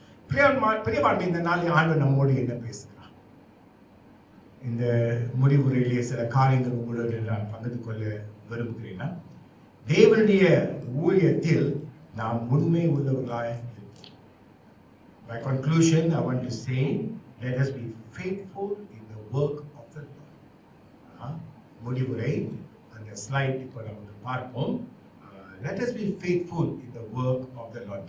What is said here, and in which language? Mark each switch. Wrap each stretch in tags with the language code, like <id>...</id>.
<ta>பிரியமானவர்களே, இந்த நாளில் ஆண்டவர் நம்மோடு என்ன பேசுகிறார்? இந்த முடிவுரையிலே சில காரியங்கள் உங்களோடு நான் பகிர்ந்து கொள்ள விரும்புகிறேன். தேவனுடைய ஊழியத்தில் நாம் உண்மை உள்ளவர்களாய் இருப்போம்.</ta> <en>By conclusion, I want to say, let us be faithful in the work of the Lord.</en> <ta>முடிவுரை அந்த ஸ்லைட் இப்போ நமக்கு பார்ப்போம்.</ta> <en>Let us be faithful in the work of the Lord.</en>